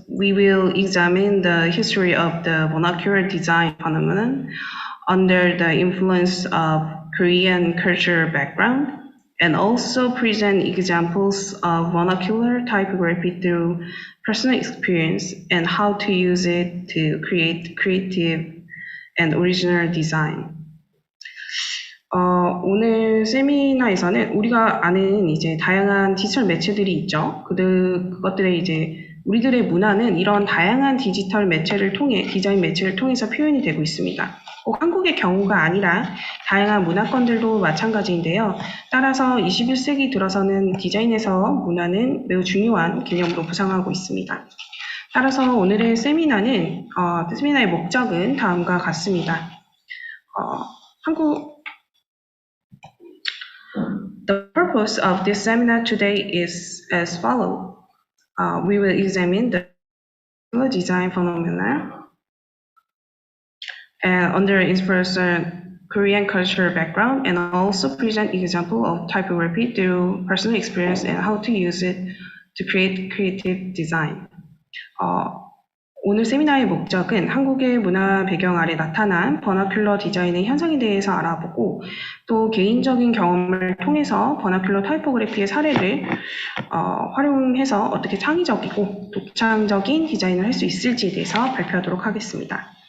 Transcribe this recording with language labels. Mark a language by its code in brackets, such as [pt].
[en] We will examine the history of the vernacular design phenomenon under the influence of Korean cultural background, and also present examples of vernacular typography through personal experience and how to use it to create creative and original design. [ko] 오늘 세미나에서는 우리가 아는 이제 다양한 디지털 매체들이 있죠. 그것들의 이제 우리들의 문화는 이런 다양한 디지털 매체를 통해 디자인 매체를 통해서 표현이 되고 있습니다. 꼭 한국의 경우가 아니라 다양한 문화권들도 마찬가지인데요. 따라서 21세기 들어서는 디자인에서 문화는 매우 중요한 개념으로 부상하고 있습니다. 따라서 오늘의 세미나의 목적은 다음과 같습니다. [en] The purpose of this seminar today is as follows. We will examine the design phenomena under inspiration Korean cultural background and also present example of typography through personal experience and how to use it to create creative design. [ko] 오늘 세미나의 목적은 한국의 문화 배경 아래 나타난 버나큘러 디자인의 현상에 대해서 알아보고 또 개인적인 경험을 통해서 버나큘러 타이포그래피의 사례를 활용해서 어떻게 창의적이고 독창적인 디자인을 할 수 있을지에 대해서 발표하도록 하겠습니다.